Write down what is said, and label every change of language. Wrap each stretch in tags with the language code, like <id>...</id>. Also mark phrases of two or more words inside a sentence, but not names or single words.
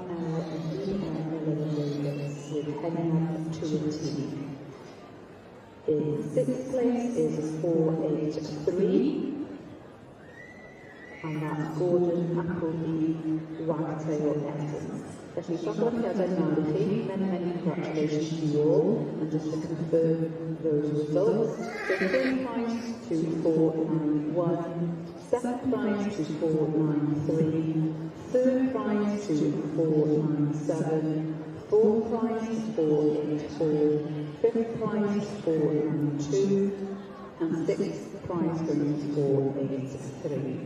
<en>and D.M. Davis with Enyad 2T. In sixth place is 483, and that's Gordon Appleby Wagtail Essence.</en> <cy>Felly, llongyfarchiadau mawr I chi,</cy> <en>many congratulations to you all, and just to confirm those results, the third prize to 491, second prize to 493, third prize to 497, fourth prize to 484, fifth prize to 492, and sixth prize goes to 483.</en>